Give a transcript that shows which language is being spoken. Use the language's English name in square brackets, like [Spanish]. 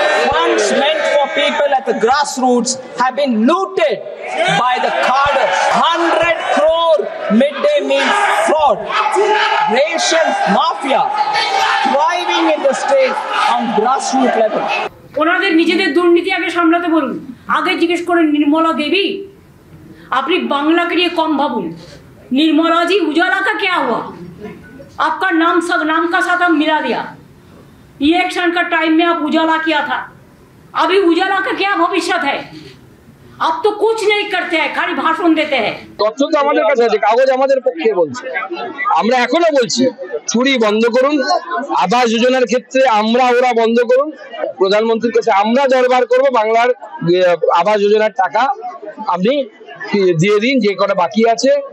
[English] Funds meant for people at the grassroots have been looted by the carders. 100 crore midday meal fraud. Ration mafia thriving in the state on grassroots level. [Bangla] ওনাদের নিজেদের দুর্নীতি আগে সামলাতে বলুন। আগে জিজ্ঞেস করেন নির্মলা দেবী, আপনি [Hindi] बांग्ला के लिए कम भावुन। निर्मला जी, उजाला का क्या हुआ? आपका नाम का साथ हम मिला दिया। इलेक्शन का टाइम में आप उजाला किया था, अभी उजाला का क्या भविष्य है? आप तो कुछ नहीं करते हैं, खाली भाषण देते हैं। [Bangla] তথ্য তো আমাদের কাছে আছে, কাগজ আমাদের পক্ষে বলছে। আমরা এখনো বলছি চুরি বন্ধ করুন, আবাস যোজনার ক্ষেত্রে ওরা বন্ধ করুন। প্রধানমন্ত্রীর কাছে আমরা দরবার করব, বাংলার আবাস যোজনার টাকা আপনি দিয়ে দিন, যে কটা বাকি আছে।